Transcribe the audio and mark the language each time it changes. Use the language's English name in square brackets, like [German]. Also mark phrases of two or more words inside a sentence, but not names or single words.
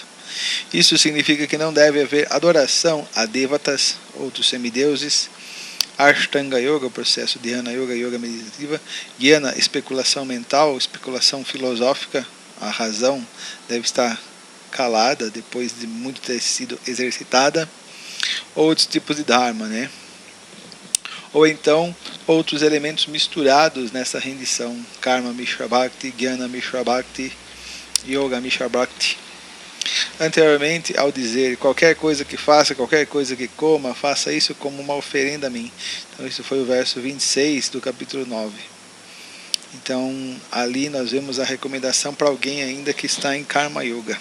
[Portuguese] Isso significa que não deve haver adoração a devatas, outros semideuses, Ashtanga Yoga, processo de Dhyana Yoga, Yoga meditativa, Jnana, especulação mental, especulação filosófica, a razão deve estar calada depois de muito ter sido exercitada, outros tipos de Dharma, né? Ou então outros elementos misturados nessa rendição, [Sanskrit] Karma Mishra Bhakti, Jnana Mishra Bhakti, Yoga Mishra Bhakti. [Portuguese] Anteriormente, ao dizer qualquer coisa que faça, qualquer coisa que coma, faça isso como uma oferenda a mim. Então isso foi o verso 26 do capítulo 9. Então ali nós vemos a recomendação para alguém ainda que está em Karma Yoga.